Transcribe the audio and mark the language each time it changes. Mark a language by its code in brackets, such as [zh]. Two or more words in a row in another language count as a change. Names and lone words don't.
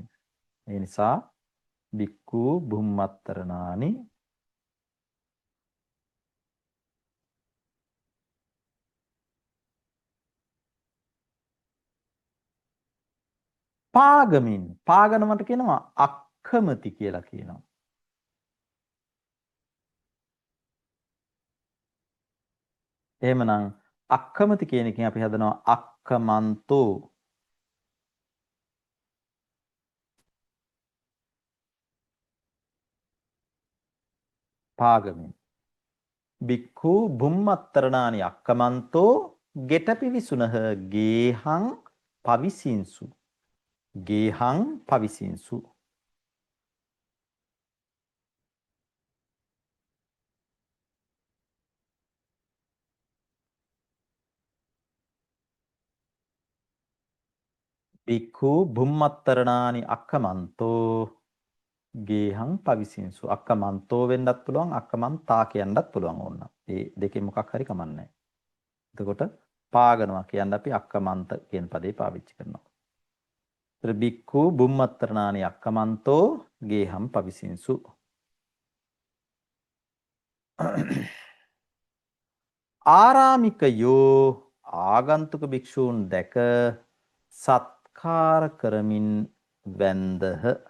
[si] ඒ නිසා [pi] භික්ඛු බුම්මත්තරණානි [si] පාගමින් පාගනමට කියනවා අක්කමති කියලා කියනවා. එහෙමනම් අක්කමති කියන එකෙන් අපි හදනවා අක්කමන්තෝ. [pi] පාගමින් භික්ඛු බුම්මත්තරණානි අක්කමන්තෝ [si] ගෙට පිවිසුනහ [pi] ගේහං පවිසින්සු. ගේහං පවිසින්සු. භික්ඛු බුම්මත්තරණානි අක්කමන්තෝ ගේහං පවිසින්සු. [si] අක්කමන්තෝ වෙන්නත් පුළුවන් අක්කමන්තා කියන්නත් පුළුවන් ඕන. ඒ දෙකෙන් මොකක් හරි කමන්නේ. එතකොට පාගනවා කියන්න අපි [pi] අක්කමන්ත කියන [si] පදේ පාවිච්චි කරනවා. [pi] භික්ඛු බුම්මත්තරණානි අක්කමන්තෝ ගේහම් පවිසින්සු. [si] ආරාමිකයෝ ආගන්තුක භික්ෂූන් දැක සත්කාර කරමින් වැන්දහ.